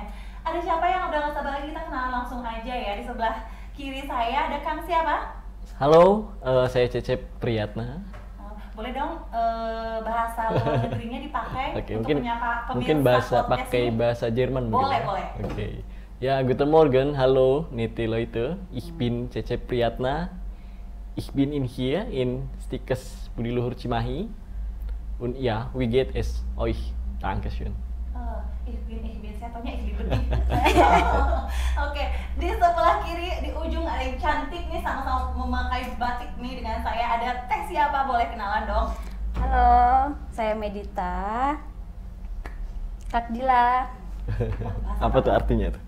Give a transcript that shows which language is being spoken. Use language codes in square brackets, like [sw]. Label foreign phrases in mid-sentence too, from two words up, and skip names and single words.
[id] Ada siapa yang udah gak sabar lagi, kita kenalan langsung aja ya. Di sebelah kiri saya ada Kang siapa? Halo, saya Cecep Priyatna. Boleh dong bahasa luar negerinya dipakai untuk menyapa pemirsa mungkin pakai bahasa Jerman. Boleh. Oke. [de] Ja, guten Morgen, hallo, nette Leute. Ich bin Cecep Priyatna. Ich bin hier in Tikus Budi Luhur Cimahi. Und ja, wie geht es euch? Dankeschön. Ich bin, [id] saya taunya [de] ich bin. [id] Oke, di sebelah kiri, di ujung ada yang cantik nih, sama-sama memakai batik nih dengan saya. Ada Teh siapa? Boleh kenalan dong. Halo, saya Medita. Kak Dila. Apa tuh artinya tuh?